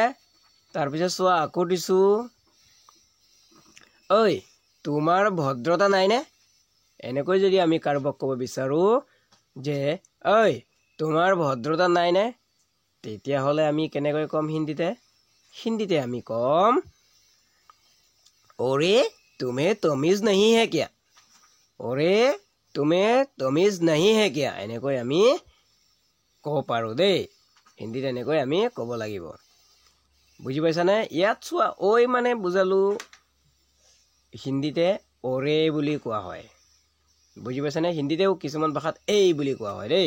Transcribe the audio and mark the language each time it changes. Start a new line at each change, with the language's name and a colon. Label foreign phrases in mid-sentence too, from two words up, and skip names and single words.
Assamese: তাৰপিছত চোৱা, আকৌ দিছোঁ, ঐ তোমাৰ ভদ্ৰতা নাইনে? এনেকৈ যদি আমি কাৰোবাক ক'ব বিচাৰোঁ যে ঐ তোমাৰ ভদ্ৰতা নাইনে, তেতিয়াহ'লে আমি কেনেকৈ ক'ম হিন্দীতে? হিন্দীতে আমি ক'ম, ওৰে
Hindi: तुम्हें तमीज नहीं है क्या? ওৰে तुम्हें तमीज नहीं है क्या?
Assamese: এনেকৈ আমি ক'ব পাৰোঁ দেই। হিন্দীত এনেকৈ আমি ক'ব লাগিব। বুজি পাইছানে? ইয়াত চোৱা, ঐ মানে বুজালোঁ হিন্দীতে ওৰে বুলি কোৱা হয়। বুজি পাইছানে? হিন্দীতেও কিছুমান ভাষাত এই বুলি কোৱা হয় দেই।